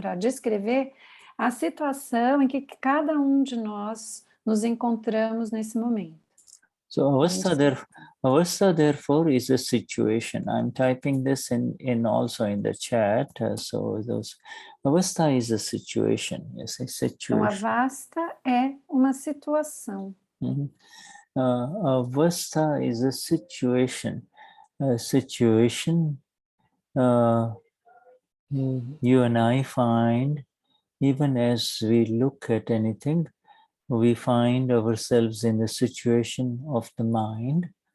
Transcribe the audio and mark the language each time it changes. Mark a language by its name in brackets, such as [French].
[Portuguese] Para descrever a situação em que cada de nós nos encontramos nesse momento. [English] So avastha therefore is a situation. I'm typing this in also in the chat. So avastha is a situation. Yes, a situation. [Portuguese] Então, avastha é uma situação. [English] Avastha is a situation. A situation you and I find even as we look at anything. We find ourselves in the situation of the mind.